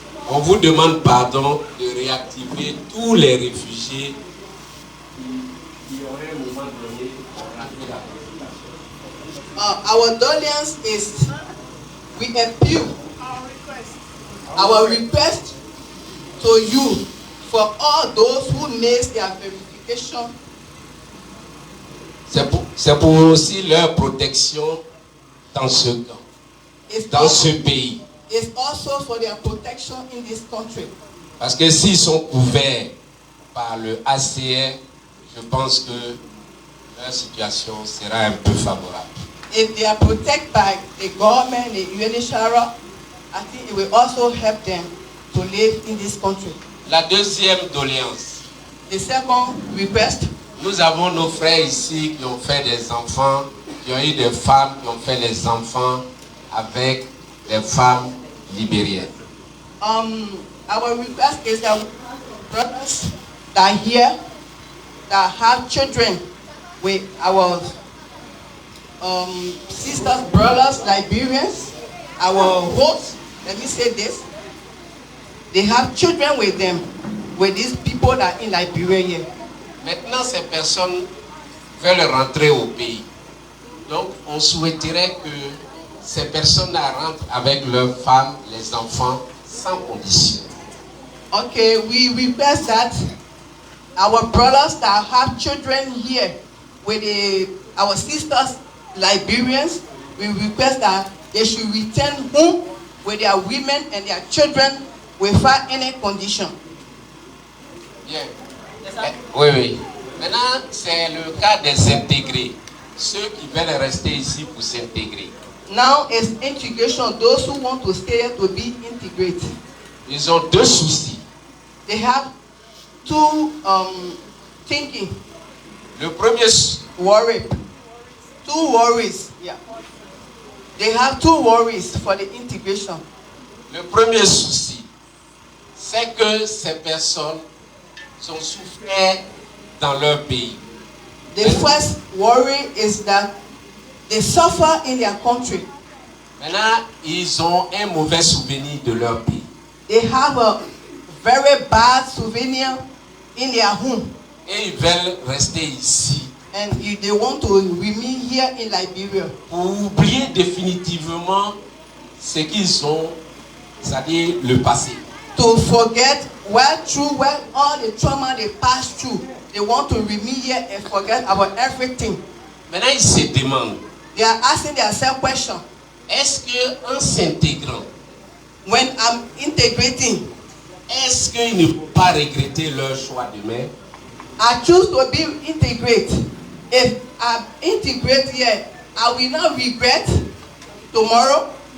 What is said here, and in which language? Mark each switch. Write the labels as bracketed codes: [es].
[fr] On vous demande pardon de réactiver tous les réfugiés qui auraient à un moment donné raté la consultation. [en] Our doléance is, we appeal our request to you for all those who missed their verification. [fr] C'est pour aussi leur protection dans ce camp, dans ce pays. [en] It's also for their protection in this country. [fr] Parce que s'ils sont couverts par le ACR, je pense que leur situation sera un peu favorable. [en] If they are protected by the government, the UNHCR, I think it will also help them to live in this country. [fr] La deuxième doléance. [en] The second request. [fr] Nous avons nos frères ici qui ont fait des enfants, qui ont eu des femmes qui ont fait les enfants avec les femmes libériennes. [en] Our request is that brothers that are here, that have children with our sisters, brothers, Liberians, our hosts, let me say this, they have children with them, with these people that are in Liberia here. [fr] Maintenant, ces personnes veulent rentrer au pays. Donc, on souhaiterait que ces personnes-là rentrent avec leurs femmes, les enfants, sans condition. [en] Okay, we request that our brothers that have children here with our sisters, Liberians, we request that they should return home with their women and their children without any condition. [fr] Bien. Oui. Maintenant, c'est le cas des intégrés. Ceux qui veulent rester ici pour s'intégrer. [en] Now it's integration. Those who want to stay here to be integrated. [fr] Ils ont deux soucis. [en] They have two thinking. [fr] Le premier, [en] Worry. Two worries. Yeah. They have two worries for the integration. [fr] le premier souci, c'est que ces personnes sont souffert dans leur pays. [en] The first worry is that they suffer in their country. [fr] Maintenant, ils ont un mauvais souvenir de leur pays. [en] They have a very bad souvenir in their home. [fr] Et ils veulent rester ici [en] And if they want to remain here in Liberia. [fr] pour oublier définitivement ce qu'ils ont, c'est-à-dire le passé. [en] To forget all the trauma they passed through. They want to remain here and forget about everything. [fr] Maintenant, ils se demandent, [en] They are asking themselves question. [fr] est-ce qu'en s'intégrant, [en] When I'm integrating, [fr] est-ce qu'ils ne vont pas regretter leur choix demain? [en] I choose to be integrate. If I integrate here, I will not regret tomorrow.